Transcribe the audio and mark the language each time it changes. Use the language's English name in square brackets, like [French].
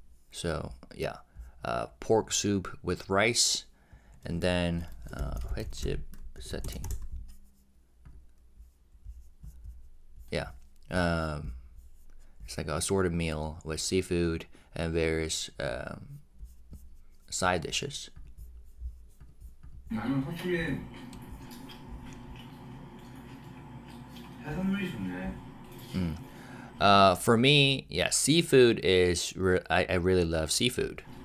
[English] So yeah, pork soup with rice, and then HYBE setting. Yeah, it's like an assorted meal with seafood and various side dishes. [Korean] 나는 확실히 해산물이 좋네. [English] For me, yeah, seafood is I really love seafood.